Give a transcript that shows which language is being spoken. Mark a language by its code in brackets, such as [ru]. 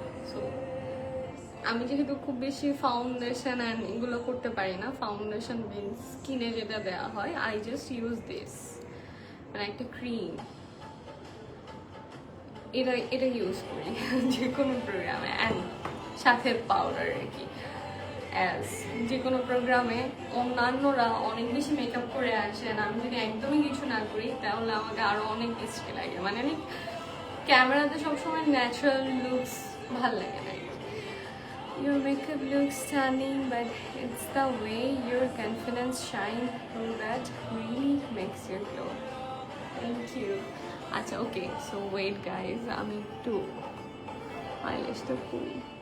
[bn] So আমি যেহেতু খুব বেশি ফাউন্ডেশন অ্যান্ড এগুলো করতে পারি না, ফাউন্ডেশন মিনস স্কিনে যেটা দেওয়া হয়, [en] I just use this, [bn] মানে একটা ক্রিম, এটা ইউজ করি যে কোনো প্রোগ্রামে, অ্যান্ড সাথে পাউডার আর কি। অ্যাজ যে কোনো প্রোগ্রামে অন্যান্যরা অনেক বেশি মেকআপ করে আসেন, আমি যদি একদমই কিছু না করি তাহলে আমাকে আরও অনেক বেশি লাগে, মানে আমি ক্যামেরাতে সবসময় ন্যাচারাল লুকস ভাল লাগে না। [en] Your makeup looks stunning, but it's the way your confidence shine through that really makes you glow. Thank you. [bn] আচ্ছা ওকে, সো ওয়েট গাইজ, আমি একটু আইল্যাশটা করি।